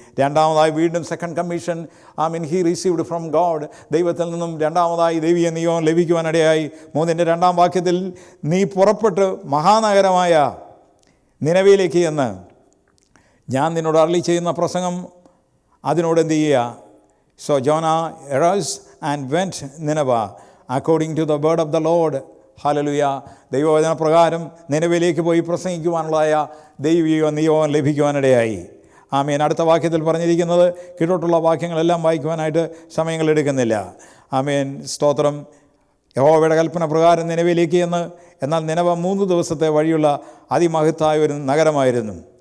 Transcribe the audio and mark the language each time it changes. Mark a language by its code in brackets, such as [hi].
[ml] 2-ാമതായി വീണ്ടും [en] Second commission ആമീൻ he received from God. [ml] ദൈവത്തിൽ നിന്നും 2-ാമതായി ദൈവീയ നിയോഗം ലഭിക്കുവാനിടയായി. 3-ന്റെ 2-ാം വാക്യത്തിൽ നീ പുറപ്പെട്ട് മഹാനഗരമായ നിനവയിലേക്ക് എന്ന് ഞാൻ നിന്നോട് അരുളി ചെയ്യുന്ന പ്രസംഗം അതിനോട് എന്ത് ചെയ്യുക? [en] So Jonah arose and went Nineveh according to the word of the Lord. [ml] Hallelujah. ദൈവവചന പ്രകാരം നിനവയിലേക്ക് പോയി പ്രസംഗിക്കുവാനുള്ളതായ ദൈവിക നിയോഗം ലഭിക്കുവാനിടയായി. ആമേൻ. അടുത്ത വാക്യത്തിൽ പറഞ്ഞിരിക്കുന്നത് കീഴോട്ടുള്ള വാക്യങ്ങളെല്ലാം വായിക്കുവാനായിട്ട് സമയങ്ങൾ എടുക്കുന്നില്ല. ആമേൻ സ്തോത്രം. യഹോവയുടെ കൽപ്പന പ്രകാരം നിനവയിലേക്ക് എന്ന്. എന്നാൽ നിനവ 3 ദിവസത്തെ വഴിയുള്ള അതിമഹത്തായ ഒരു നഗരമായിരുന്നു.